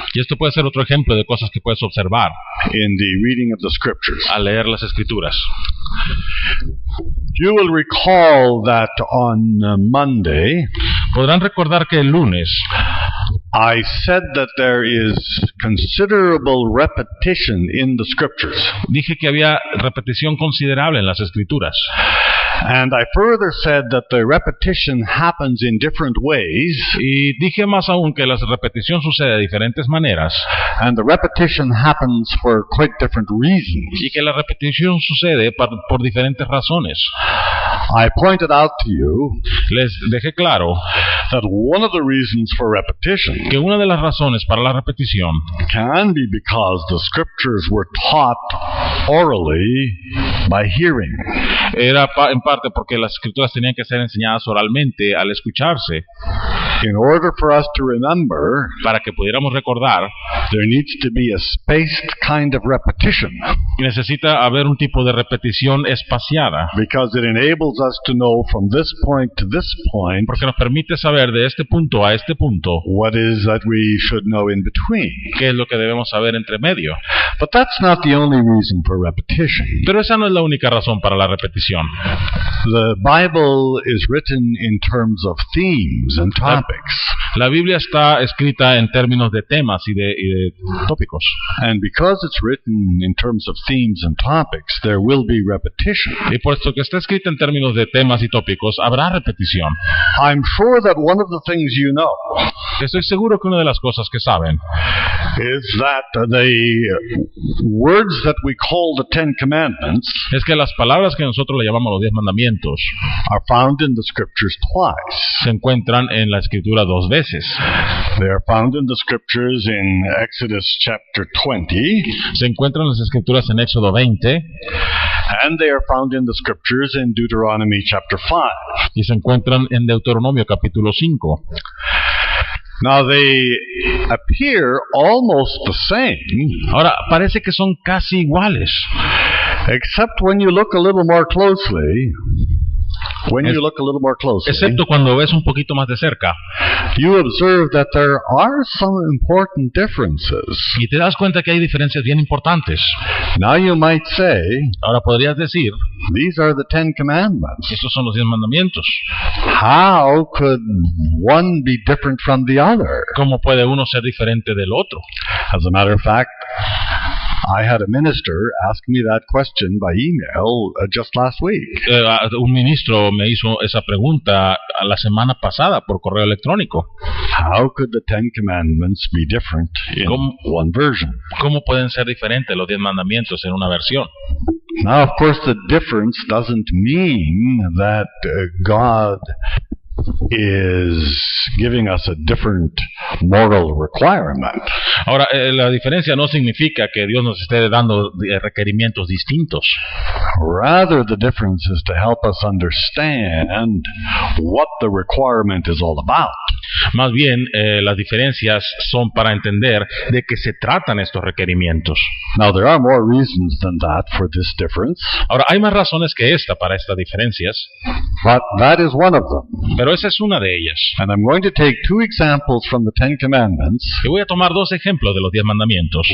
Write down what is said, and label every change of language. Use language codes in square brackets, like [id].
[es] Y esto puede ser otro ejemplo de cosas que puedes observar [en] in the reading of the scriptures. [es] al leer las Escrituras. [en] You will recall that on Monday [es] Podrán recordar que el lunes [en] I said that there is considerable repetition in the scriptures. [es] dije que había repetición considerable en las Escrituras. [en] And I further said that the repetition happens in different ways, [es] Y dije más aún que la repetición sucede de diferentes maneras [en] and the repetition happens for quite different reasons. [es] y que la repetición sucede por diferentes razones. [en] I pointed out to you [es] Les dejé claro [en] that one of the reasons for repetition [es] que una de las razones para la repetición [en] can be because the scriptures were taught orally by hearing. [es] era en parte porque las Escrituras tenían que ser enseñadas oralmente al escucharse. [en] In order for us to remember, [es] Para que pudiéramos recordar, [en] there needs to be a spaced kind of repetition, [es] necesita haber un tipo de repetición espaciada, [en] because it enables us to know from this point to this point [es] porque nos permite saber de este punto a este punto [en] what is that we should know in between. [es] qué es lo que debemos saber entre medio. [en] But that's not the only reason for repetition. [es] Pero esa no es la única razón para la repetición. [en] The Bible is written in terms of themes and topics. [es] La Biblia está escrita en términos de temas y de tópicos. [en] And because it's written in terms of themes and topics, there will be repetition. [es] Y puesto que está escrita en términos de temas y tópicos, habrá repetición. [en] I'm sure that one of the things you know [es] Estoy seguro que una de las cosas que saben [en] is that the words that we call the Ten Commandments [es] es que las palabras que nosotros le llamamos los 10 mandamientos [en] are found in the scriptures twice. [es] se encuentran en la Escritura 2 veces. [en] They are found in the scriptures in Exodus chapter 20, [es] Se encuentran en las Escrituras en Éxodo 20 [en] and they are found in the scriptures in Deuteronomy chapter 5. [es] y se encuentran en Deuteronomio capítulo 5. [en] Now they appear almost the same, [es] Ahora, parece que son casi iguales, [en] except when you look a little more closely. When you look a little more closely, [es] excepto cuando ves un poquito más de cerca [en] you observe that there are some important differences. [es] y te das cuenta que hay diferencias bien importantes. [en] Now you might say, [es] Ahora podrías decir, [en] these are the Ten Commandments. [es] estos son los 10 mandamientos. [en] How could one be different from the other? [es] ¿Cómo puede uno ser diferente del otro? [en] As a matter of fact, I had a minister ask me that question by email just last week. [es] Un ministro me hizo esa pregunta la semana pasada por correo electrónico. [en] How could the Ten Commandments be different in one version? [es] ¿Cómo pueden ser diferentes los 10 mandamientos en una versión? [en] Now, of course, the difference doesn't mean that God is giving us a different moral requirement. [es] Ahora, la diferencia no significa que Dios nos esté dando requerimientos distintos. [en] Rather, the difference is to help us understand what the requirement is all about. [es] Más bien, las diferencias son para entender de qué se tratan estos requerimientos. [en] Now, there are more reasons than that for this difference. [es] Ahora, hay más razones que esta para estas diferencias. [en] But that is one of them. [es] Pero esa es una de ellas. [en] And I'm going to take 2 examples from the 10 Commandments, [es] Y voy a tomar 2 ejemplos de los 10 mandamientos,